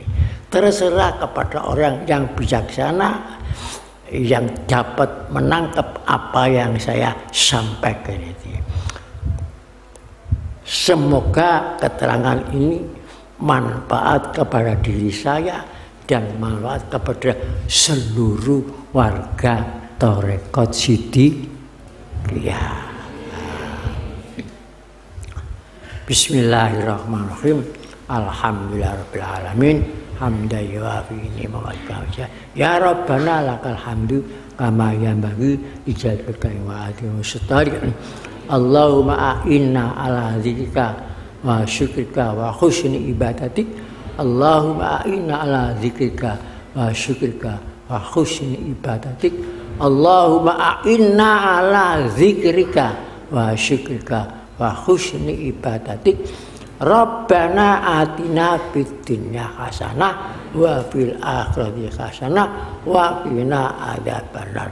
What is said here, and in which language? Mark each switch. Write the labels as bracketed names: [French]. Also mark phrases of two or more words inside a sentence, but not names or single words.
[Indonesian] Terserah kepada orang yang bijaksana yang dapat menangkap apa yang saya sampaikan itu. Semoga keterangan ini manfaat kepada diri saya dan manfaat kepada seluruh warga Tarekat Siddiqiyah. [Arabic] Bismillahirrahmanirrahim. الحمد لله رب العالمين. حمدا يوافي نعمه. يا ربنا لك الحمد كما ينبغي لجلالك وعظيم سلطانك. اللهم أعنا على ذكرك وشكرك وحسن عبادتك. اللهم أعنا على ذكرك وشكرك وحسن عبادتك. اللهم أعنا على ذكرك وشكرك وحسن عبادتك. ربنا آتنا في الدنيا حسنة وفي الآخرة حسنة وقنا عذاب النار.